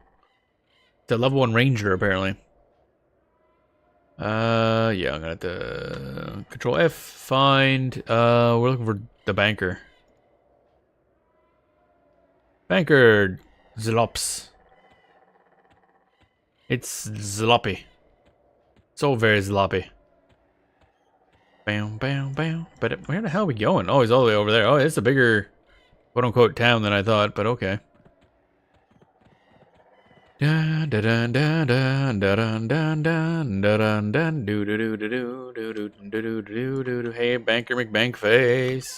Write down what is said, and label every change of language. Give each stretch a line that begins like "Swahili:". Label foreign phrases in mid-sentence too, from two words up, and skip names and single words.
English: It's a level 1 ranger, apparently. Yeah, I'm gonna have to Control F, find. We're looking for the banker. Banker Zlops. It's Zloppy. So very Zloppy. Bam, bam, bam. But where the hell are we going? Oh, he's all the way over there. Oh, it's a bigger, quote-unquote, town than I thought, but okay. Hey, Banker McBankface.